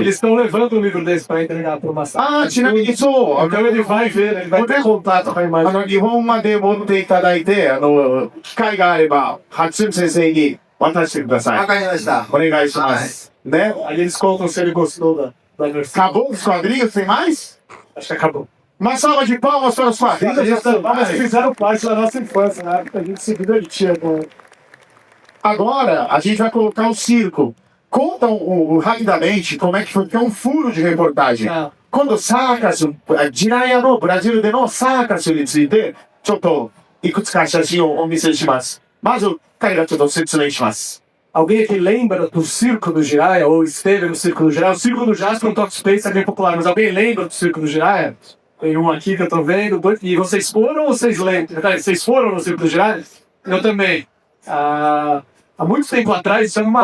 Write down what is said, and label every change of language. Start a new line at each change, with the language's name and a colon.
Portuguese: eles estão levando o livro desse para entregar para o Masato.
Japanese: Ah, ちなみにそう。
Portuguese: Então ele vai ver, ele vai ter contato com a imagem.
Japanese: 日本まで持っていただいて、機会があれば、初見先生に渡してください。わかりました。お願いします。ね
Portuguese: Aí eles contam se ele gostou da versão. Acabou os quadrinhos? Tem mais? Acho que acabou. Uma salva de palmas para os quadrinhos. Mas fizeram parte da nossa infância, né? A gente se divertia com. Agora, a gente vai colocar o circo. Conta rapidamente como é que foi, que é um furo de reportagem. Ah,
Japanese: 今度サーカス、ジラヤのブラジルでのサーカスについて、ちょっといくつか写真をお見せします。まず、彼がちょっと説明します。
Portuguese: alguém aqui lembra do Circo do Jiraiya, ou esteve no Circo do Jiraiya? O Circo do Jasper no Talk Space é bem popular, mas alguém lembra do Circo do Jiraiya? Tem um aqui que eu tô vendo, dois. E vocês foram ou vocês lembram? Vocês foram no Circo do Jiraiya? Eu também. Há muito tempo atrás, isso é uma